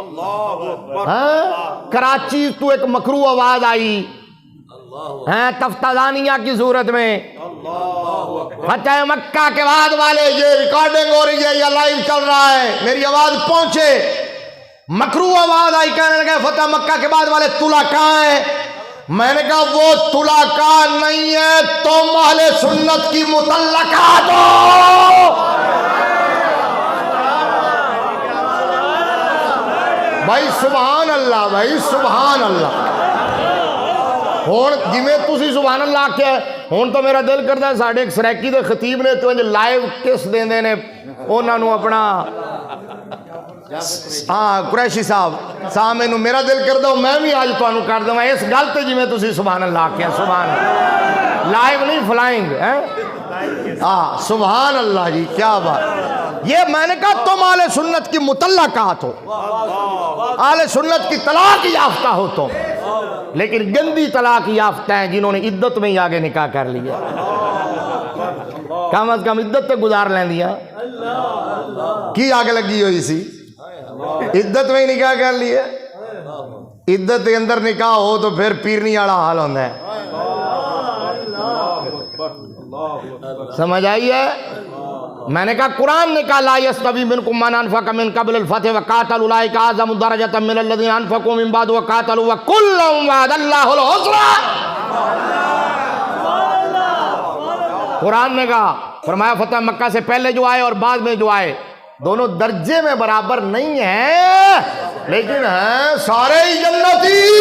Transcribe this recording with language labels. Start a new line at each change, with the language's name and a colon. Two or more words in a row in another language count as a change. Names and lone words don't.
Urdu: کراچی تو ایک مکروہ آواز آئی تفتزانیہ کی صورت میں، فتح مکہ کے بعد والے، یہ ریکارڈنگ ہو رہی ہے یا لائیو چل رہا ہے، میری آواز پہنچے، مکروہ آواز آئی، کہنے لگے فتح مکہ کے بعد والے طلقاء ہیں۔ میں نے کہا وہ طلقاء نہیں ہے، تم اہل سنت کی مطلقات ہو۔ بھائی
Arabic: سبحان اللہ،
Urdu: بھائی
Arabic: سبحان اللہ۔
Punjabi: ہون جویں تسی
Arabic: سبحان اللہ
Punjabi: آکھیا ہون تو میرا دل کردا ہے ساڈے ایک سریکی دے خطیب نے تو انج لائیو کس دیندے نے انہاں نو اپنا، ہاں قریشی صاحب مینوں میرا دل کردا میں بھی آج تانوں کر دواں اس گل تے جویں تسی
Arabic: سبحان اللہ
Punjabi: آکھیا،
Arabic: سبحان اللہ،
Punjabi: لائیو نہیں فلائنگ ہے، ہاں
Arabic: سبحان اللہ
Punjabi: جی، کیا بات۔
Urdu: یہ میں نے کہا تم اہل سنت کی مطلقات ہو، اہل سنت کی طلاق یافتہ ہو تم، لیکن گندی طلاق یافتہ ہیں جنہوں نے عدت میں ہی آگے نکاح کر لیا، کم از کم
Punjabi: عدت تے گزار لیں دیا، کی آگے لگی ہوئی سی،
Urdu: عدت میں ہی نکاح کر لیا۔ عدت کے اندر نکاح ہو تو پھر پیرنی والا حال ہوتا ہے، سمجھ آئی ہے؟ میں نے کہا قرآن نے کہا
Arabic: لا یستوی منکم من انفق من قبل الفتح وقاتل اولئک اعظم درجۃ من الذین انفقوا من بعد وقاتلوا وکلا وعد اللہ الحسنی۔
Urdu: قرآن نے کہا، فرمایا فتح مکہ سے پہلے جو آئے اور بعد میں جو آئے دونوں درجے میں برابر نہیں ہیں، لیکن ہیں سارے ہی جنتی۔